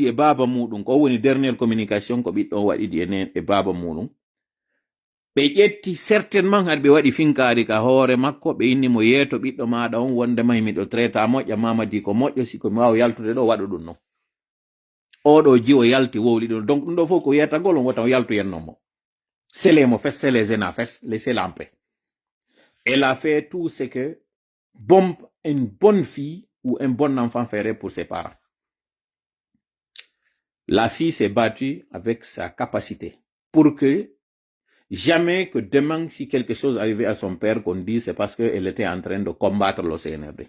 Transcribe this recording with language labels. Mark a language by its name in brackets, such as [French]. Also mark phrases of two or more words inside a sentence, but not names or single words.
[Fula] e baba muɗum ko woni [French] dernière communication [Fula] ko ɓiɗɗo on waɗidi e baba muɗum ɓe ƴetti certainement haɗa ɓe waɗi finkari ka hoore makko ɓe inni mo yeeto ɓiɗɗo maɗa on wonde may miɗo traita moƴƴa mamadi ko moƴƴo siko mi wawa yaltude ɗo waɗu ɗum non oɗo ji o yalti wowli ɗum donc ɗum ɗo fof ko wiyatagol on wota o yaltu yennomo sele mo fes sele ena fes [French] laissez-la en paix elle a fait tout ce que une bonne fille ou un bon enfant ferait pour ses parents. La fille s'est battue avec sa capacité pour que jamais que demain, si quelque chose arrivait à son père, qu'on dise c'est parce qu'elle était en train de combattre le CNRD.